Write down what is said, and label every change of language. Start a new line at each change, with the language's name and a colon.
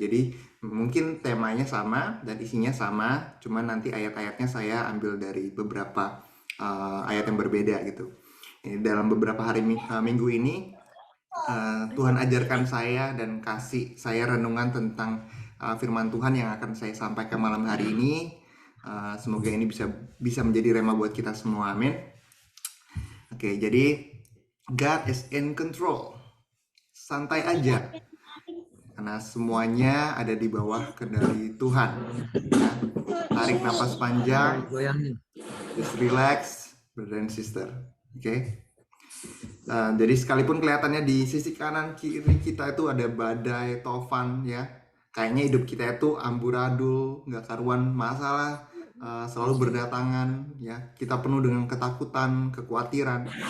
Indonesian: Jadi mungkin temanya sama dan isinya sama, cuman nanti ayat-ayatnya saya ambil dari beberapa ayat yang berbeda gitu. Dalam beberapa hari minggu ini Tuhan ajarkan saya dan kasih saya renungan tentang firman Tuhan yang akan saya sampaikan malam hari ini. Semoga ini bisa menjadi rema buat kita semua, amin. Oke, jadi
English: God is in control.
Indonesian: Santai aja, karena semuanya ada di bawah kendali Tuhan ya. Tarik nafas panjang,
English: just relax, brother and sister.
Indonesian: Oke. Jadi sekalipun kelihatannya di sisi kanan kiri kita itu ada badai, tofan ya, kayaknya hidup kita itu amburadul, nggak karuan masalah, selalu berdatangan ya, kita penuh dengan ketakutan, kekhawatiran.